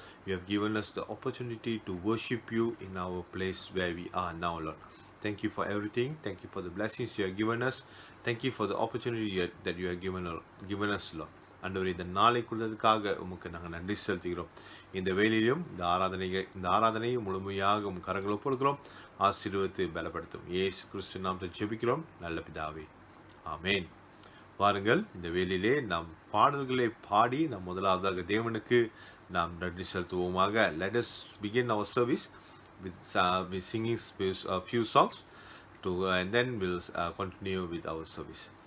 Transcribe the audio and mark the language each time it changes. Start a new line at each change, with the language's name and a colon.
English: You have given us the opportunity to worship you in our place where we are now, Lord. Thank you for everything. Thank you for the blessings you have given us. Thank you for the opportunity that you have given us, Lord.
Tamil: ஆண்டவரே, இந்த நாளை கொடுத்ததுக்காக உமக்கு நாங்கள் நன்றி செலுத்துகிறோம். இந்த வேலையிலும் இந்த ஆராதனையை முழுமையாக கரங்களை ஒப்புக்கொடுக்கிறோம். ஆசீர்வதித்து பலப்படுத்தும் இயேசு கிறிஸ்து நாமத்தில் ஜெபிக்கிறோம் நல்ல பிதாவே, ஆமென். வாருங்கள், இந்த வேலையிலே நாம் பாடல்களை பாடி நாம் முதலாவதாக தேவனுக்கு நாம் நன்றி செலுத்துவோமாக.
English: Let us begin our service with singing a few songs and then we'll continue with our service.